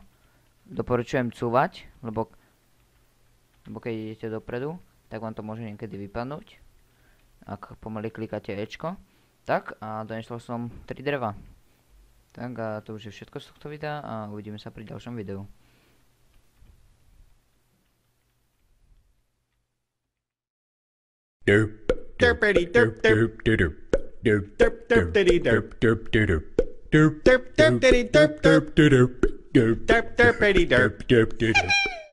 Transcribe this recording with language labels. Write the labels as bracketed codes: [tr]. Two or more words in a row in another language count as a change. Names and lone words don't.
[sk] Doporučujem cúvať, lebo keď idete dopredu, tak vám to môže niekedy vypadnúť. Ak pomaly klikáte Ečko. Tak a donesol som 3 dreva. Tak a to už je všetko z tohto videa a uvidíme sa pri ďalšom videu. Derp derpity derp derp derp derp derp derpity derp derp derp derp derp derpity derp derp derp derp derp derpity derp derp derp